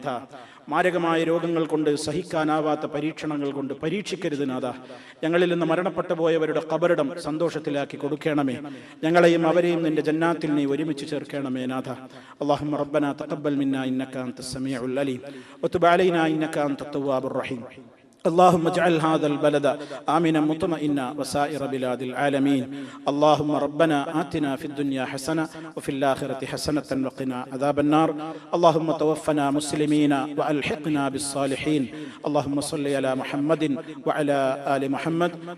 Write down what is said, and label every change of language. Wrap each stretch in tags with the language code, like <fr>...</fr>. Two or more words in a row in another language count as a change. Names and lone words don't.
<ml>മാരകമായ രോഗങ്ങൾ കൊണ്ട്, സഹിക്കാനാവാത്ത പരീക്ഷണങ്ങൾ കൊണ്ട് പരീക്ഷിക്കരുത് നാഥ. ഞങ്ങളിൽ നിന്ന് മരണപ്പെട്ടു പോയവരുടെ ഖബറിടം സന്തോഷത്തിലാക്കി കൊടുക്കണമേ. ഞങ്ങളെയും അവരെയും നിന്റെ ജന്നാത്തിൽ നീ ഒരുമിച്ച് ചേർക്കണമേ നാഥ.</ml> <ar>اللهم ربنا تقبل منا إنك أنت السميع العليم وتب علينا إنك أنت التواب الرحيم. اللهم اجعل هذا البلد آمنا مطمئنا وسائر بلاد العالمين. اللهم ربنا آتنا في الدنيا حسنة وفي الآخرة حسنة وقنا عذاب النار. اللهم توفنا مسلمين وألحقنا بالصالحين. اللهم صل على محمد وعلى آل محمد.</ar>